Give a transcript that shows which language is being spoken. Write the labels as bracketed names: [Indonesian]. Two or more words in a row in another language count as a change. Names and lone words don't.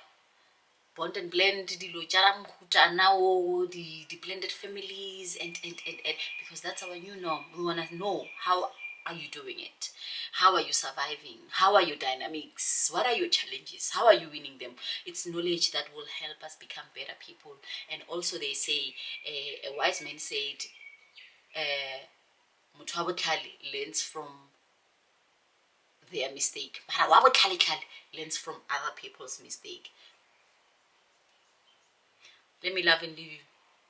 [English] Bond and blend, the blended families, and because that's our new norm. We want to know, how are you doing it? How are you surviving? How are your dynamics? What are your challenges? How are you winning them? It's knowledge that will help us become better people. And also they say, a wise man said, [Tswana] motho wa botlhale [English] learns from their mistake. But [Tswana] wa botlhale [English] learns from other people's mistake. Let me love and leave you.